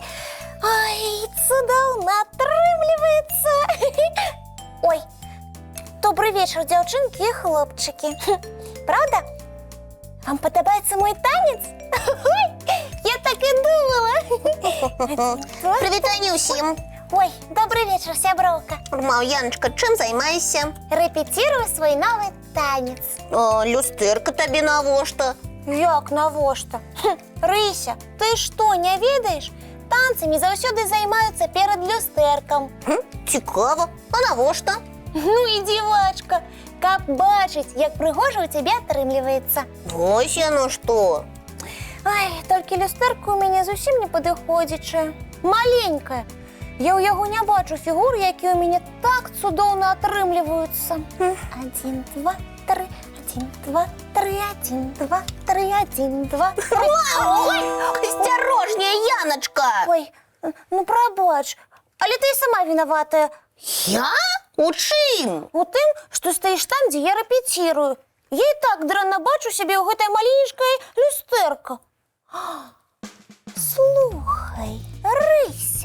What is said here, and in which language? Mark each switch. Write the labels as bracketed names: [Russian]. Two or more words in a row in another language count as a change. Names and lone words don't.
[Belarusian] Ой, цудоўна атрымліваецца. [Russian] Ой, добрый вечер, девчонки и хлопчики. Правда? Вам подобается мой танец? Ой, я так и думала. [Ukrainian] Привітання усім. [Russian] Ой, добрый вечер, сяброўка. [Ukrainian] Мау, Яночка, чим займаєшся? [Russian] Репетирую свой новый танец. О, [Belarusian] люстерка тобі навошта? Як навошта? Рыся, [Russian] ты что, [Belarusian] не ведаешь? Танцами заўсёды займаюцца перед люстэркам. [Ukrainian] Цікаво. А навошта? [Belarusian] Ну і дзівачка, каб бачыць, як прыгожа у цябе атрымліваецца. [Ukrainian] Ось яно што. [Belarusian] Ай, толькі люстэрка у мяне зусім не падыходзячая. Маленькая. Я ў яго не бачу фігур, якія ў мяне так цудоўна атрымліваюцца. [Russian] Один, два, три, один, два, три, один, два, три, один, два, три. Ой, осторожнее, Яночка! [Belarusian] Ой, ну прабач, але ты і сама вінаватая. Я? У чым? У тым, што стаіш там, дзе я рэпетірую. Я і так дрэнна бачу сябе ў гэтай маленечкай люстэрка. Слухай, Рыся,